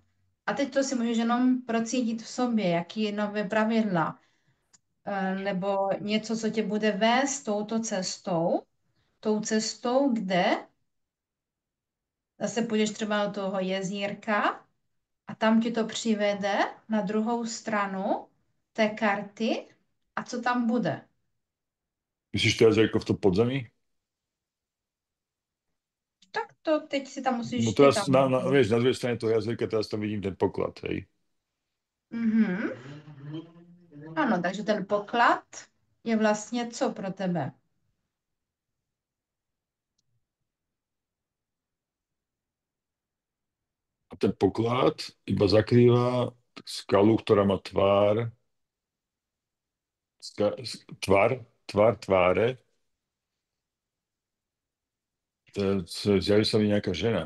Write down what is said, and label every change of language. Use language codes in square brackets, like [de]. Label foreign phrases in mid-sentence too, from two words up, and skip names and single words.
[cs] A teď to si můžeš jenom procítit v sobě, jaký je nové pravidla, nebo něco, co tě bude vést touto cestou, tou cestou, kde zase půjdeš třeba do toho jezírka a tam ti to přivede na druhou stranu té karty a co tam bude? [sk] Myslíš teraz ako v tom podzemí? [cs] Tak to teď si tam No musíš, ty tam. [sk] teraz, vieš, na druhej strane toho jazyka, teraz tam vidím ten poklad, hej. Mhm. [cs] Ano, takže ten poklad je vlastně co pro tebe? [sk] A ten poklad iba zakrýva skalu, ktorá má ska, tvár tváre, zjaví sa mi nejaká žena.